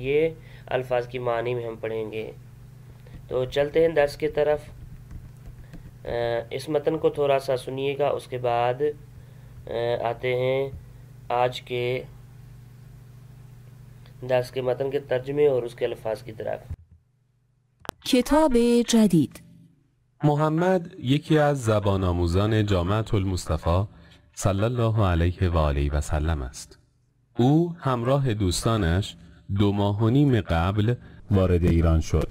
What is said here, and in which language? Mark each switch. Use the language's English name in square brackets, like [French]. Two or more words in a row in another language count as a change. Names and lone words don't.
[Urdu] یہ الفاظ کی معنی میں ہم پڑھیں گے۔ تو چلتے ہیں درس کی طرف۔ اس متن کو تھوڑا سا سنیے گا، اس کے بعد آتے ہیں آج کے درس کے متن کے ترجمے اور اس کے الفاظ کی طرف۔ کتاب جدید. [Persian] محمد یکی از زبان آموزان جامعة المصطفی [Arabic] صلی الله علیه و آله و سلم [Persian] است. او همراه دوستانش 2 ماه و نیم قبل وارد ایران شد.